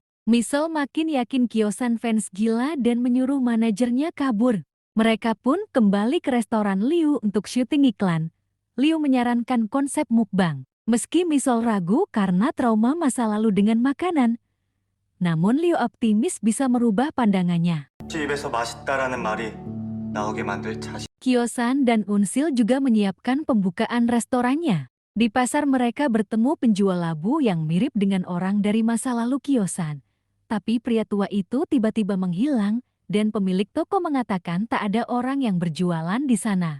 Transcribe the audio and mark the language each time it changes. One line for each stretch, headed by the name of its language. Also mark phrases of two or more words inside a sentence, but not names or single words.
Indonesian: Mi-sol makin yakin Gyosan fans gila dan menyuruh manajernya kabur. Mereka pun kembali ke restoran Liu untuk syuting iklan. Liu menyarankan konsep mukbang. Meski Mi-sol ragu karena trauma masa lalu dengan makanan, namun Liu optimis bisa merubah pandangannya.
Korean: 집에서 맛있다라는 말이 나오게 만들 자신.
Indonesian: Gyosan dan Eunsil juga menyiapkan pembukaan restorannya. Di pasar mereka bertemu penjual labu yang mirip dengan orang dari masa lalu Gyosan. Tapi pria tua itu tiba-tiba menghilang dan pemilik toko mengatakan tak ada orang yang berjualan di sana.